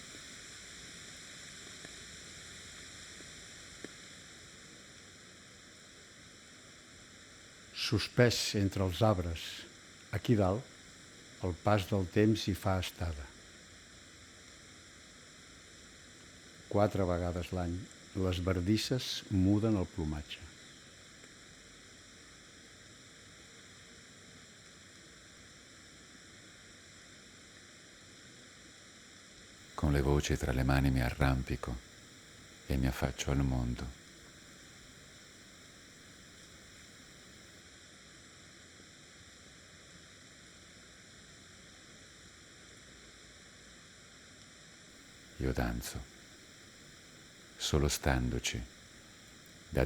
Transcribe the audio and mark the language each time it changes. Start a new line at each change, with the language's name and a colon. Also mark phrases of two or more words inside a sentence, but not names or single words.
Catalan: Suspès entre els arbres, aquí dalt, el pas del temps hi fa estada. 4 vegades l'any, les bardisses muden el plomatge.
Italian: Con le voci tra le mani mi arrampico e mi affaccio al mondo. Io danzo, solo standoci, da